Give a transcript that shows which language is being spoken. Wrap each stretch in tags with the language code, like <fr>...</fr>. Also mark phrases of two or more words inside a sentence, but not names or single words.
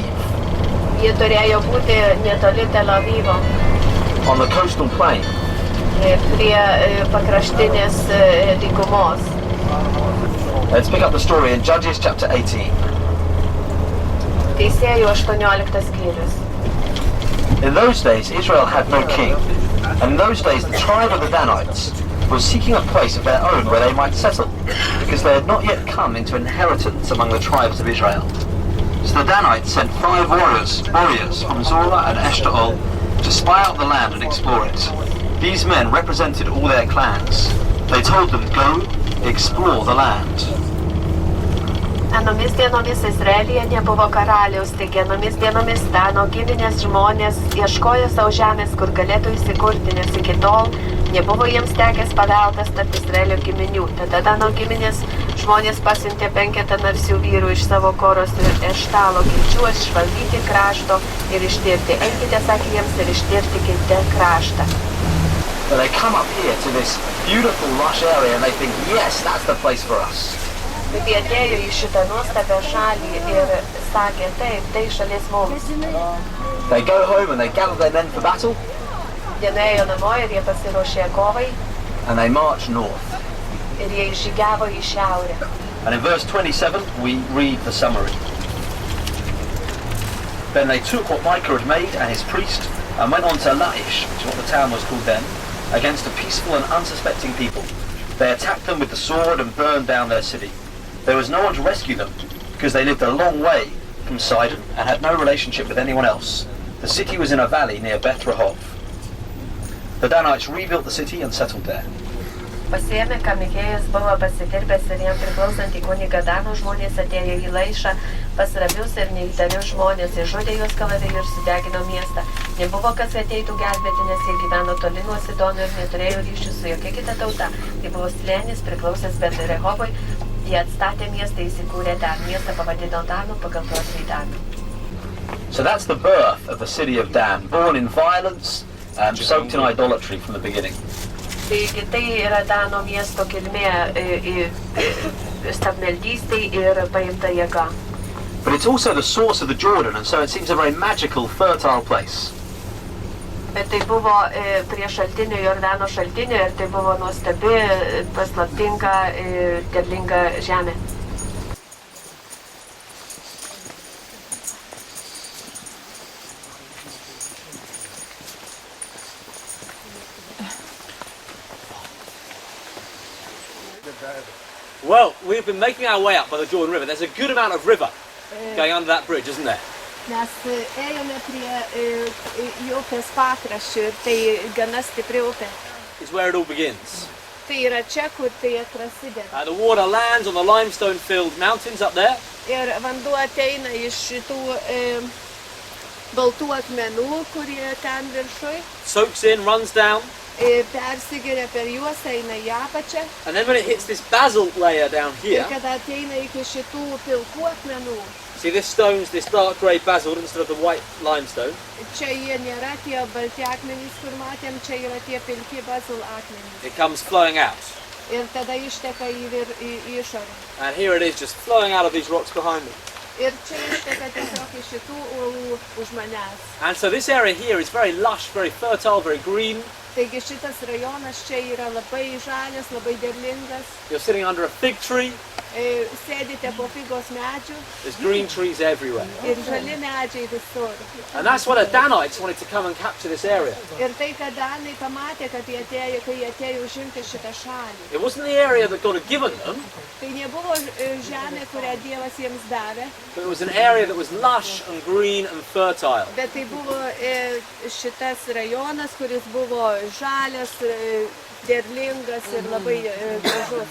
<lt>Jie turėjo būti netoli Tel Avivo.</lt> <en>On the coastal plain.</en> <lt>Prie pakraštinės dykumos.</lt> <en>Let's pick up the story in Judges chapter 18.</en> <lt>Teisėjų 18 skyrius.</lt> <en>In those days, Israel had no king. And in those days, the tribe of the Danites was seeking a place of their own where they might settle, because they had not yet come into inheritance among the tribes of Israel. So the Danites sent 5 warriors from Zorah and Eshtaol to spy out the land and explore it. These men represented all their clans. They told them, go, explore the land.</en> <lt>Anomis dienomis Izraelyje nebuvo karaliaus, taigi anomis dienomis Dano giminės žmonės ieškojo savo žemės, kur galėtų įsikurti, nes iki tol nebuvo jiems tekęs paveldas tarp Izraelio giminių. Tada Dano giminės žmonės pasiuntė 5 narsių vyrų iš savo Koros ir Eštalo kilčių išvalgyti krašto ir ištirti. Eikite, sakė jiems, ir ištirtikite kraštą.</lt> <en>But they come up here to this beautiful lush area and they think, yes, that's the place for us.</en> <lt>Bet jie atėjo į šitą nuostabią šalį ir sakė, taip, tai šalis mums.</lt> <en>They go home and they gather their men for battle.</en> <lt>Jie nuėjo namo ir jie pasiruošė kovai.</lt> <en>And they march north.</en> <lt>Ir jie žygiavo į šiaurę.</lt> <en>And in verse 27 we read the summary. Then they took what Micah had made and his priest and went on to Laish, which is what the town was called then, against a peaceful and unsuspecting people. They attacked them with the sword and burned down their city. There was no one to rescue them, because they lived a long way from Sidon and had no relationship with anyone else. The city was in a valley near Beth Rehob. The Danites rebuilt the city and settled there.</en> <lt>Pasiėmė, ką Mikėjas buvo pasidirbęs ir jam priklausantį kunigą Dano žmonės atėjo į Laišą pas rabius ir neįtarius žmonės, išžudė juos kalaviju ir sudegino miestą. Nebuvo kas ateitų gelbėti, nes jie gyveno toli nuo Sidono ir neturėjo ryšių su jokia kita tauta. Tai buvo slėnis priklausęs Bet-Rehovui. Jie atstatė miestą, įsikūrė ten. Miestą pavadino Danu pagal protėvį Danu.</lt> <en>So that's the birth of the city of Dan, born in violence, soaked in idolatry from the beginning.</en> <lt>Taigi tai yra Dano miesto kilmė stabmeldystei ir paimta jėga.</lt> <en>But it's also the source of the Jordan, and so it seems a very magical, fertile place.</en> <lt>Bet tai buvo prie šaltinio, Jordano šaltinio, ir tai buvo nuostabi, paslaptinga, derlinga žemė.</lt> <en>Well, we've been making our way up by the Jordan River. There's a good amount of river going under that bridge, isn't there?</en> <lt>Mes ėjome prie upės pakraščių ir tai gana stipri upė.</lt> <en>It's where it all begins.</en> <lt>Tai yra čia, kur tai prasideda.</lt> <en>The water lands on the limestone-filled mountains up there.</en> <lt>Ir vanduo ateina iš šitų baltų akmenų, kurie ten viršui.</lt> <en>Soaks in, runs down.</en> <lt>Persigeria per juos, eina į apačią.</lt> <en>And then when it hits this basalt layer down here,</en> <lt>Ir kada ateina iki šitų pilkų akmenų,</lt> <en>see this stone's this dark grey basalt instead of the white limestone.</en> <lt>čia jie nėra tie balti akmenys, kur matėm, čia yra tie pilki basalt akmenys.</lt> <en>It comes flowing out.</en> <lt>Ir tada išteka į išorę.</lt> <en>And here it is just flowing out of these rocks behind me.</en> <lt>Ir čia išteka tiesiog iš šitų uolų už manęs.</lt> <en>And so this area here is very lush, very fertile, very green.</en> <lt>Taigi šitas rajonas čia yra labai žalias, labai derlingas.</lt> <en>You're sitting under a fig tree.</en> <lt>Sėdite po figos medžių.</lt> <en>There's green trees everywhere.</en> <lt>Ir žali medžiai visur.</lt> <en>And that's why the Danites wanted to come and capture this area.</en> <lt>Ir tai, kad Danai pamatė, kad jie atėjo užimti šitą šalį.</lt> <en>It wasn't the area that God had given them,</en> <lt>Tai nebuvo žemė, kurią Dievas jiems davė,</lt> <en>but it was an area that was lush and green and fertile.</en> <lt>bet tai buvo šitas rajonas, kuris buvo žalias, derlingas ir labai gražus.</lt>